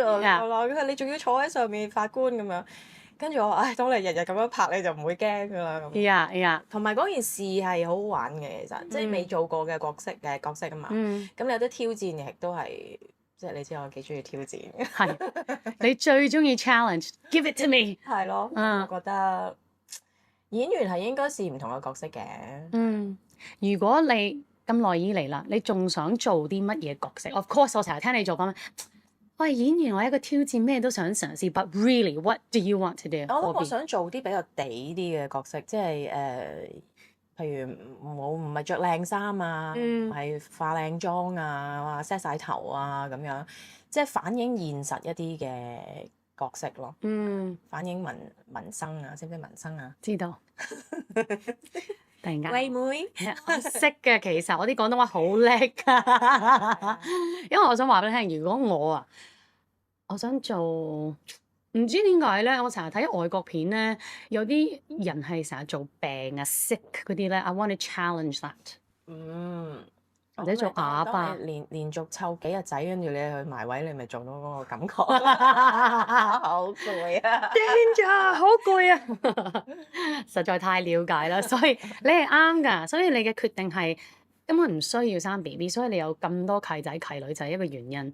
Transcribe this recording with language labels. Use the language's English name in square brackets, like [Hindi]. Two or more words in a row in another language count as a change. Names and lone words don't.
[Cantonese] 佢話：你仲要坐喺上面法官咁樣。跟住我話：唉，當你日日咁樣拍，你就唔會驚㗎啦。咁。同埋嗰件事係好好玩嘅，其實即係未做過嘅角色啊嘛。咁你有得挑戰，亦都係即係你知我幾中意挑戰。係。你最中意 challenge？ [English] Give it to me。 [Cantonese] 係咯。我覺得。演員係應該試唔同嘅角色嘅。如果你咁耐以嚟啦，你仲想做啲乜嘢角色？ [English] Of course， [Cantonese] 我成日聽你做講，我係演員，我係一個挑戰，咩都想嘗試。 [English] But really，what do you want to do？ [Cantonese] 我想做啲比較地啲嘅角色，即係譬如唔係着靚衫啊，唔係化靚妝啊，set 晒頭啊咁樣，即係反映現實一啲嘅角色咯。反映民生啊，識唔識民生啊？知道。突然間，喂妹，我識嘅，其實我啲廣東話好叻㗎，因為我想話俾你聽，如果我想做，唔知點解咧，我成日睇外國片咧，有啲人係成日做病啊 sick 嗰啲咧 ， [English] I want to challenge that。 [Cantonese] 或者做啞巴，連續湊幾日仔，跟住你去埋位，你咪做到嗰個感覺。好攰啊！癲咗，好攰啊！實在太了解啦，所以你係啱㗎。所以你嘅決定係根本唔需要生 BB，所以你有咁多契仔契女就係一個原因。